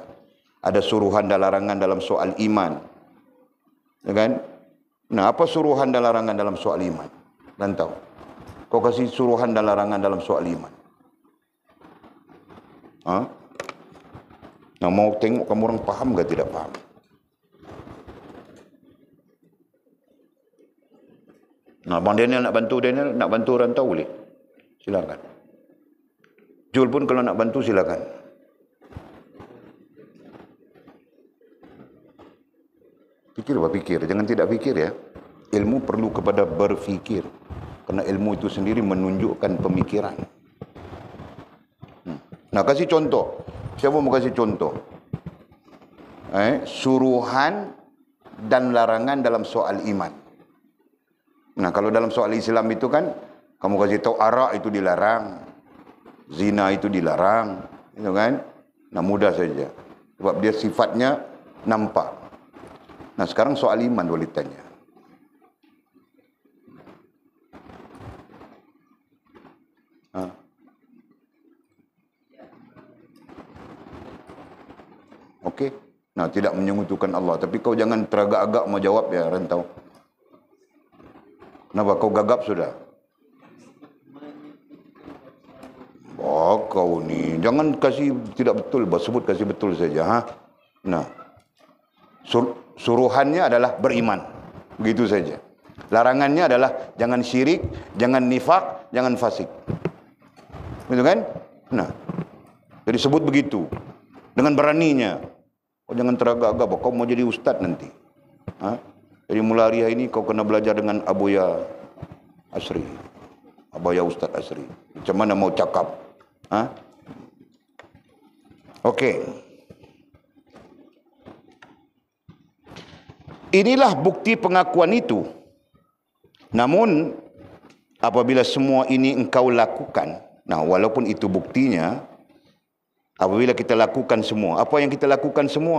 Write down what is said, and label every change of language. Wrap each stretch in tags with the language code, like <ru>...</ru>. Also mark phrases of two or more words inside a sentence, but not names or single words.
<ms>Ada suruhan dan larangan dalam soal iman. Ya kan? Nah, apa suruhan dan larangan dalam soal iman? Dan tahu. Kau kasih suruhan dan larangan dalam soal iman. Nah, mau tengok kamu orang faham ke tidak faham? Nah, Abang Daniel nak bantu orang tahu boleh? Silakan. Jul pun kalau nak bantu silakan. Fikir, jangan tidak fikir, ya. Ilmu perlu kepada berfikir. Kerana ilmu itu sendiri menunjukkan pemikiran. Nah, kasih contoh. Siapa mau kasih contoh? Suruhan dan larangan dalam soal iman. Nah, kalau dalam soal Islam itu kan, kamu kasih tahu arak itu dilarang, zina itu dilarang, itu kan? Nah, mudah saja. Sebab dia sifatnya nampak. Nah, sekarang soal iman boleh tanya. Okey. Nah, tidak menyekutukan Allah. Tapi kau jangan teragak-agak mau jawab ya, Rantau. Kenapa kau gagap sudah? Oh, kau ni. Jangan kasih tidak betul. Sebut kasih betul saja. Ha? Nah. Suruhannya adalah beriman. Begitu saja. Larangannya adalah jangan syirik, jangan nifak, jangan fasik. Betul kan? Nah. Jadi sebut begitu. Dengan beraninya. Kau jangan teragak-agak, kau mau jadi ustaz nanti. Ha? Jadi mulai hari ini kau kena belajar dengan Abuya Asri. Abuya Ustaz Asri. Macam mana mau cakap? Ha? Okey. Inilah bukti pengakuan itu. Namun, apabila semua ini engkau lakukan, nah walaupun itu buktinya, apabila kita lakukan semua, apa yang kita lakukan semua?</ms>